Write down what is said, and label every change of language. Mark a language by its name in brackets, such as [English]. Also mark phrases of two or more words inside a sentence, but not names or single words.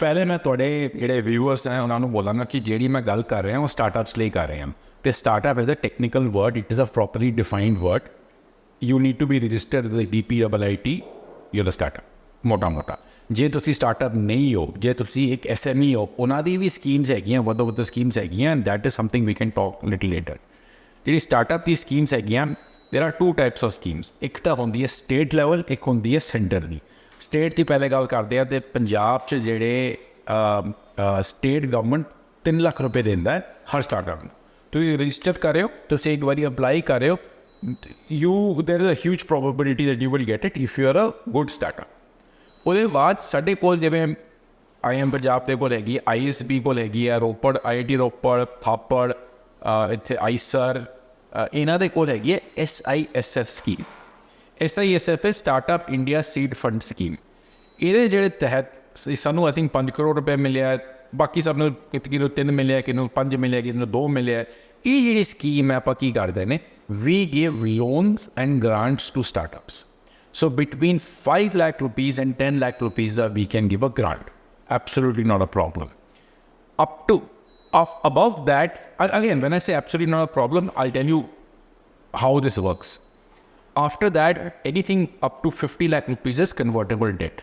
[Punjabi] ਪਹਿਲੇ ਮੈਂ ਤੁਹਾਡੇ ਜਿਹੜੇ ਵਿਊਅਰਸ ਹੈ ਉਹਨਾਂ ਨੂੰ ਬੋਲਾਂਗਾ ਕਿ ਜਿਹੜੀ ਮੈਂ ਗੱਲ ਕਰ ਰਿਹਾ ਉਹ ਸਟਾਰਟਅਪਸ ਲਈ ਕਰ ਰਹੇ ਹਾਂ, ਅਤੇ [English] startup is a technical word, it is a properly defined word. you need to be registered with DPIIT, you are a startup ਮੋਟਾ. [Punjabi] ਜੇ ਤੁਸੀਂ ਸਟਾਰਟਅਪ ਨਹੀਂ ਹੋ, ਜੇ ਤੁਸੀਂ ਇੱਕ SME ਹੋ, ਉਹਨਾਂ ਦੀ ਵੀ ਸਕੀਮਸ ਹੈਗੀਆਂ, ਵੱਧ ਸਕੀਮਸ ਹੈਗੀਆਂ, [English] and that is something we can talk little later. [Punjabi] ਜਿਹੜੀ ਸਟਾਰਟਅਪ ਦੀ ਸਕੀਮਸ ਹੈਗੀਆਂ, [English] there are 2 types of schemes. [Punjabi] ਇੱਕ ਤਾਂ ਹੁੰਦੀ ਹੈ [English] state level, [Punjabi] ਇੱਕ ਹੁੰਦੀ ਹੈ ਸੈਂਟਰ ਦੀ. ਸਟੇਟ ਦੀ ਪਹਿਲੇ ਗੱਲ ਕਰਦੇ ਆ, ਅਤੇ ਪੰਜਾਬ 'ਚ ਜਿਹੜੇ [English] state government [Punjabi] 3 ਲੱਖ ਰੁਪਏ ਦਿੰਦਾ ਹੈ ਹਰ ਸਟਾਰਟਅਪ ਨੂੰ. ਤੁਸੀਂ ਰਜਿਸਟਰ ਕਰ ਰਹੇ ਹੋ, ਤੁਸੀਂ ਇੱਕ ਵਾਰੀ ਅਪਲਾਈ ਕਰ ਰਹੇ ਹੋ, [English] there is a huge probability that you will get it if you are a good startup. [Punjabi] ਉਹਦੇ ਬਾਅਦ ਸਾਡੇ ਕੋਲ ਜਿਵੇਂ IMpunjab ਦੇ ਕੋਲ ਹੈਗੀ, ISB ਕੋਲ ਹੈਗੀ ਹੈ, ਰੋਪੜ IIT ਰੋਪੜ, ਥਾਪੜ, ਇੱਥੇ ਆਈਸਰ, ਇਹਨਾਂ ਦੇ ਕੋਲ ਹੈਗੀ ਹੈ SISF ਸਕੀਮ. SISF ਹੈ ਸਟਾਰਟਅਪ ਇੰਡੀਆ ਸੀਡ ਫੰਡ ਸਕੀਮ. ਇਹਦੇ ਜਿਹੜੇ ਤਹਿਤ ਸਾਨੂੰ [English] I think [Punjabi] 5 ਕਰੋੜ ਰੁਪਏ ਮਿਲਿਆ, ਬਾਕੀ ਸਭ ਨੂੰ ਕਿਹਨੂੰ 3 ਮਿਲਿਆ, ਕਿਹਨੂੰ 5 ਮਿਲਿਆ, ਕਿਹਨੂੰ 2 ਮਿਲਿਆ. ਇਹ ਜਿਹੜੀ ਸਕੀਮ ਹੈ ਆਪਾਂ ਕੀ ਕਰਦੇ ਨੇ, [English] we give loans and grants to startups. So between 5 lakh rupees and 10 lakh rupees, we can give a grant. Absolutely not a problem. Above that, again, when I say absolutely not a problem, I'll tell you how this works. After that, anything up to 50 lakh rupees is convertible debt.